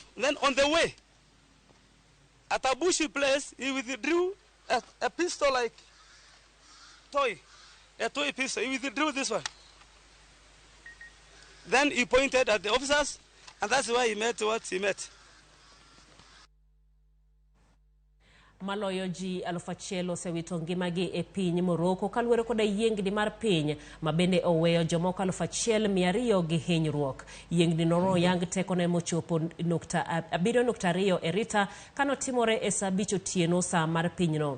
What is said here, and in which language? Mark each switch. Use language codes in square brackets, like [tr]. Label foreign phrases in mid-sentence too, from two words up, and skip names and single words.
[en] Then on the way, at a bushy place, he withdrew a pistol like a toy pistol. He withdrew this one. Then he pointed at the officers, And that's why he met what he met. [luo] Maloyo ji 1,000 osewito ngimagi e piny Morocco kaluwore koda yiengni mar piny mabende oweyo jomoko 1,200 gi hinyruok. Yiengni no yang tekone mochopo 7.2 e Rita kanotimore e saa 5 otieno saa mar pinyno.